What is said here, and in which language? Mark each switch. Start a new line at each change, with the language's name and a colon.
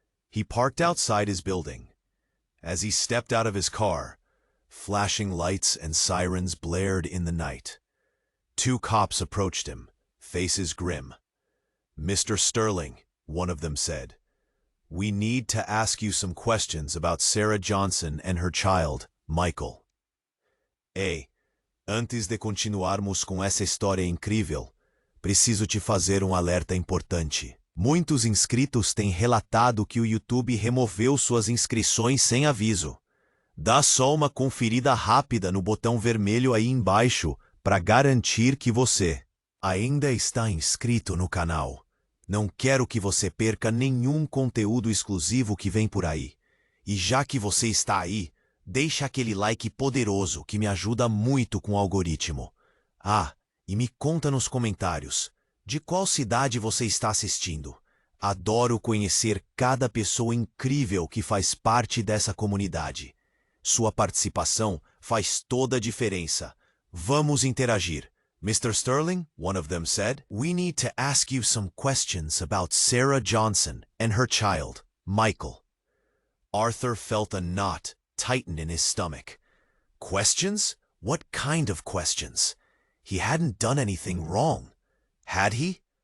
English: He parked outside his building. As he stepped out of his car, flashing lights and sirens blared in the night. 2 cops approached him, faces grim. "Mr. Sterling," one of them said, "we need to ask you some questions about Sarah Johnson and her child, Michael."
Portuguese: Antes de continuarmos com essa história incrível, preciso te fazer um alerta importante. Muitos inscritos têm relatado que o YouTube removeu suas inscrições sem aviso. Dá só uma conferida rápida no botão vermelho aí embaixo para garantir que você ainda está inscrito no canal. Não quero que você perca nenhum conteúdo exclusivo que vem por aí. E já que você está aí, deixa aquele like poderoso que me ajuda muito com o algoritmo. E me conta nos comentários, de qual cidade você está assistindo? Adoro conhecer cada pessoa incrível que faz parte dessa comunidade. Sua participação faz toda a diferença. Vamos interagir.
English: "Mr. Sterling," one of them said, "we need to ask you some questions about Sarah Johnson and her child, Michael." Arthur felt a knot tighten in his stomach. Questions? What kind of questions? He hadn't done anything wrong. Had he?